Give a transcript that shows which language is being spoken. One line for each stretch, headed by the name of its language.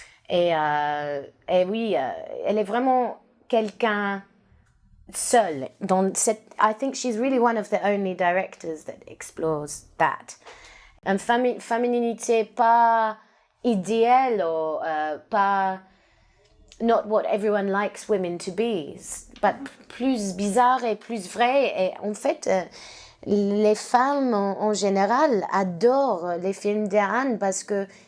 French: Et oui, elle est vraiment quelqu'un seul.
English: I think she's really one of the only directors that explores that.
French: Une féminité pas idéale ou pas
English: not what everyone likes women to be, but
French: plus bizarre et plus vrai. Et en fait, les femmes en général adorent les films d'Anne parce que